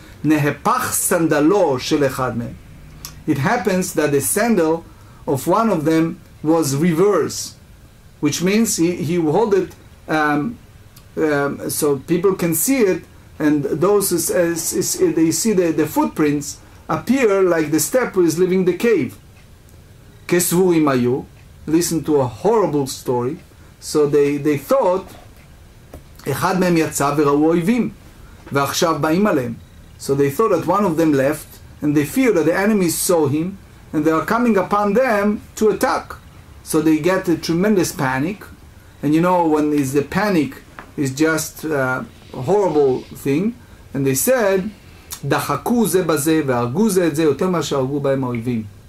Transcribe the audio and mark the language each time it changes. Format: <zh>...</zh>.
<he>Nehepach sandalo shel echad mehem.</he> <en>It happens that the sandal of one of them was reversed, which means he hold it so people can see it. And those they see the footprints appear like the step is leaving the cave.</en> <he>Kesvurim ayu.</he> <en>Listen to a horrible story. So they thought,</en> <he>אחד מהם יצא וראו אויבים, ועכשיו באים עליהם.</he> <en>So they thought that one of them left, and they fear that the enemies saw him, and they are coming upon them to attack. So they get a tremendous panic, and you know when is the panic is just horrible thing, and they said,</en> <he>דחקו זה בזה והרגו זה את זה יותר מאשר הרגו בהם האויבים.</he>